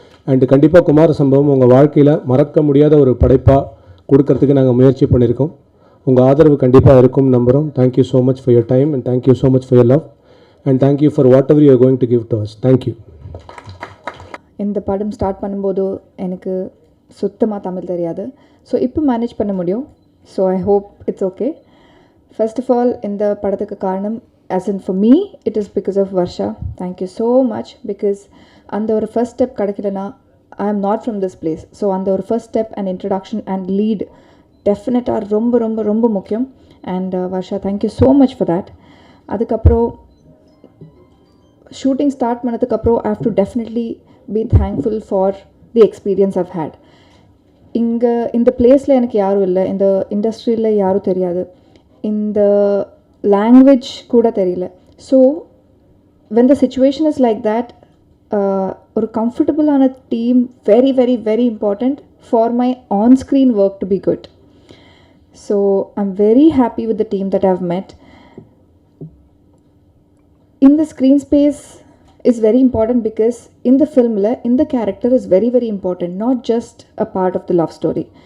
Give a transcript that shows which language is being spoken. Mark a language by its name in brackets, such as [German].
[Tamil] And கண்டிப்பாக குமார சம்பவம் உங்கள் வாழ்க்கையில் மறக்க முடியாத ஒரு படைப்பாக கொடுக்கறதுக்கு நாங்கள் முயற்சி பண்ணியிருக்கோம். உங்கள் ஆதரவு கண்டிப்பாக இருக்கும் நம்புகிறோம். [English] Thank you so much for your time and thank you so much for your love and thank you for whatever you are going to give to us. Thank you. [Tamil] இந்த படம் ஸ்டார்ட் பண்ணும்போது எனக்கு சுத்தமாக தமிழ் தெரியாது. [English] So இப்போ manage பண்ண முடியும். So I hope it's okay. First of all [Tamil] இந்த படத்துக்கு காரணம் [English] as in for me it is because of Varsha. Thank you so much because [Tamil] அந்த ஒரு ஃபர்ஸ்ட் ஸ்டெப் கிடைக்கலனா [English] I am not from this place. So அந்த ஒரு first step and introduction and lead [Tamil] டெஃபினட்டாக ரொம்ப ரொம்ப ரொம்ப முக்கியம். [English] And Varsha thank you so much for that. [Tamil] அதுக்கப்புறம் ஷூட்டிங் ஸ்டார்ட் பண்ணதுக்கப்புறம் [English] I have to definitely be thankful for the experience I've had. [Tamil] இங்கே இந்த பிளேஸில் எனக்கு யாரும் இல்லை, இந்த இண்டஸ்ட்ரியில் யாரும் தெரியாது, இந்த லாங்குவேஜ் கூட தெரியல. [English] so when the situation is like that, [Tamil] ஒரு கம்ஃபர்டபுளான team [English] Very very very important for my on screen work to be good. So I'm very happy with the team that I've met. In the screen space is very important because in the film in the character is very very important, not just a part of the love story.